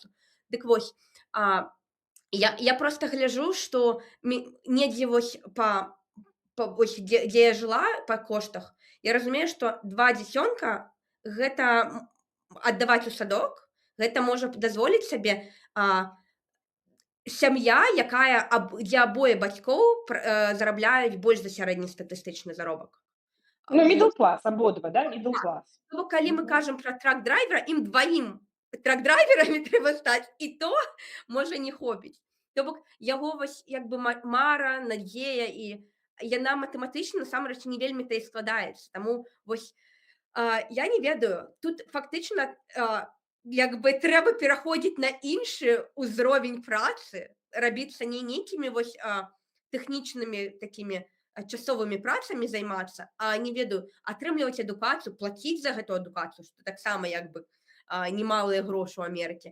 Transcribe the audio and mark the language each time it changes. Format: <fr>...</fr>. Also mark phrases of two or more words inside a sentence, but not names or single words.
<be>Дык вось, я просто гляджу, што недзе вось дзе я жыла па коштах, я разумею, што 2 дзіцёнка гэта аддаваць у садок, гэта можа дазволіць сабе сям'я, якая дзе абое бацькоў зарабляюць больш за сярэднестатыстычны заробак. Ну,</be> <en>middle class,</en> <be>абодва, да,</be> <en>middle class.</en> <be>Ну, калі мы кажам пра трак-драйвера, ім дваім трак-драйверамі трэба стаць, і то можа не хопіць. То бок яго вось як бы мара, надзея, і яна матэматычна насамрэч не вельмі-то і складаецца. Таму вось я не ведаю, тут фактычна як бы трэба пераходзіць на іншы ўзровень працы, рабіцца не нейкімі вось тэхнічнымі такімі часовымі працамі займацца, а не ведаю, атрымліваць адукацыю, плаціць за гэту адукацыю, што таксама як бы немалыя грошы ў Амерыцы.</be>